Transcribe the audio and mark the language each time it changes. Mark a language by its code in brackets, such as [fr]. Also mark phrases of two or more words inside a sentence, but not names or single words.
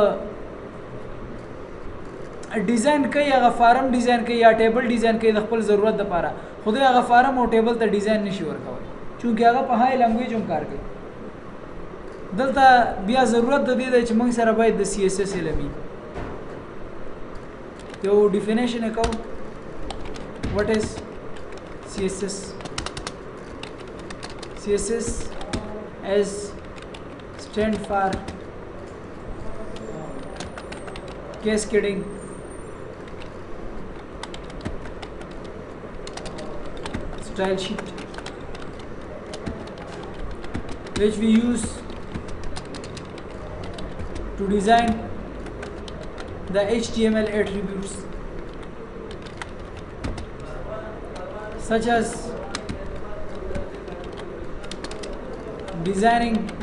[ps] ډیزاین کوي هغه [en] form design [ps] کوي یا [en] table design [ps] کوي د خپل ضرورت دپاره خو دوی هغه فارم او ټیبل ته ډیزاین نشي ورکولی چونکې هغه په [en] high language [ps] هم کار کوي دلته بیا ضرورت د دې دی چې موږ سره باید د CSS علم وي یو ډیفینیشن یې کوو [en] what is CSS CSS as stand for cascading style sheet which we use to design the HTML attributes such as designing